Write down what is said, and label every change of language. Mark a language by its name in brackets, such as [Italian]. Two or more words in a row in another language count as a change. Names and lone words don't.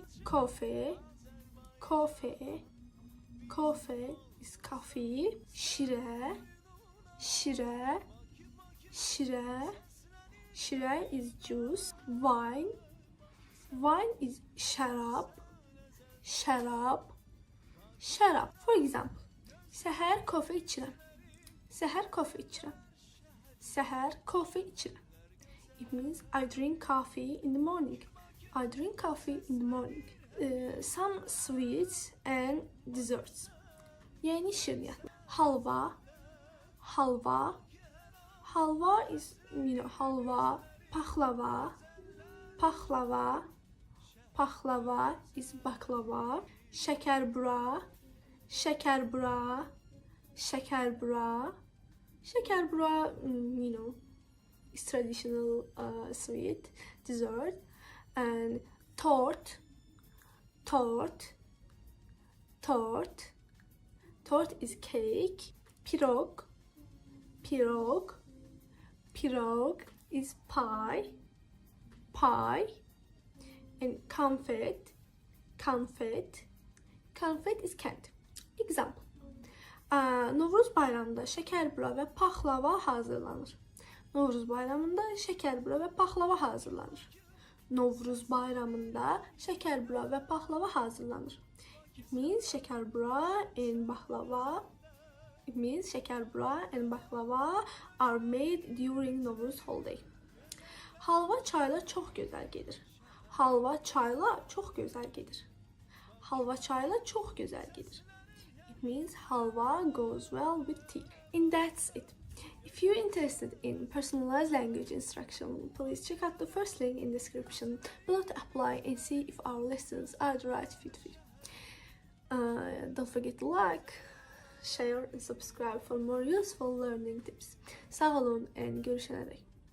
[English] Coffee, coffee, coffee is coffee. [Azerbaijani] Şirə, şirə, şirə, şirə [English] is juice. Wine, wine is [Azerbaijani] şərab, şərab, şərab. [English] For example, [Azerbaijani] səhər kofe içirəm, səhər kofe içirəm, səhər kofe içirəm. [English] It means I drink coffee in the morning. I drink coffee in the morning. Some sweets and desserts. [Azerbaijani] Yani şirniyyatlar. Halva, halva. [English] Halva is, halva. [Azerbaijani] Paxlava, paxlava. Paxlava [English] is baklava. [Azerbaijani] Şəkərbura, şəkərbura, şəkərbura. Şəkərbura, [English] is traditional sweet dessert. And [Azerbaijani] tort, tort, tort. [English] Tort is cake. [Azerbaijani] Pirog, pirog, pirog [English] is pie, pie. And [Azerbaijani] confet, confet, confet [English] is candy. Example. [Azerbaijani] Novruz bayramında şəkərbura və paxlava hazırlanır. Novruz bayramında şəkərbura və paxlava hazırlanır. Novruz bayramında şəkərbura və paxlava hazırlanır. [English] It means şəkərbura and baklava. It means şəkərbura and baklava are made during Novruz holiday. [Azerbaijani] Halva çayla çox gözəl gedir. Halva çayla çox gözəl gedir. Halva çayla çox gözəl gedir. [English] It means halva goes well with tea. And that's it. If you're interested in personalized language instruction, please check out the first link in description below to apply and see if our lessons are the right fit for you. Don't forget to like, share and subscribe for more useful learning tips. [Azerbaijani] Sağ olun and görüşene dek.